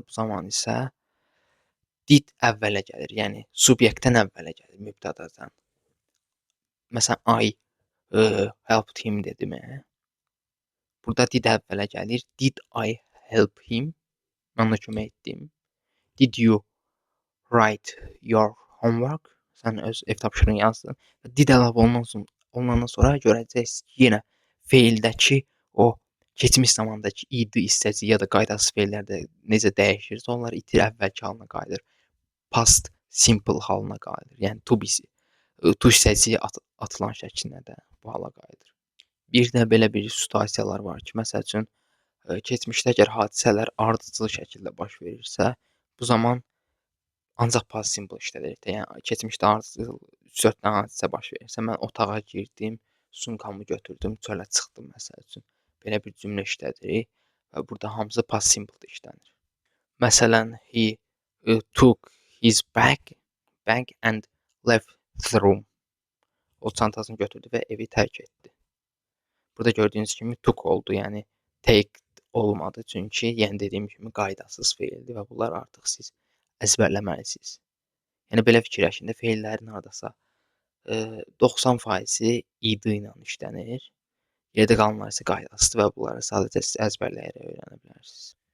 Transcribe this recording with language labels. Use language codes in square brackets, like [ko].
[az] Bu zaman isə did əvvələ gəlir. Yəni subyektdən əvvələ gəlir mübtədadan. Məsələn, [en] I helped him [az] dedim. Burada did əvvələ gəlir. [en] Did I help him? [az] Mən ona kömək etdim. [en] Did you write your homework? [az] Sən öz ev tapşırığını yazdın. Did əlavə olunandan sonra görəcəksiniz ki, yenə feildəki o keçmiş zamandakı id hissəsi ya da qaydasız feillərdə necə dəyişirsə, onlar itir əvvəlki halına qayıdır. Past simple halına qayıdır. Yəni to hissəsi atılan şəklinə də bu hala qayıdır. Bir də belə bir situasiyalar var ki, məsəl üçün keçmişdə əgər hadisələr ardıcıl şəkildə baş verirsə, bu zaman ancaq past simple işlədirik də. Yəni keçmişdə ardıcıl 3-4 dənə hadisə baş verirsə, mən otağa girdim, sumkamı götürdüm, çölə çıxdım məsəl üçün. Belə bir cümlə işlədirik və burada hamısı past simple işlənir. Məsələn, [en] he took his bag and left the room. [az] O çantasını götürdü və evi tərk etdi. Burada gördüyünüz kimi took oldu, yəni take olmadı. Çünki yəni dediyim kimi qaydasız feildir və bunlar artıq siz əzbərləməlisiniz. Yəni belə fikirləşin də feillərin hardasa 90%-i id ilə işlənir. Yerdə qalanlar isə qaydasızdır və bunları sadəcə siz əzbərləyərək öyrənə bilərsiniz.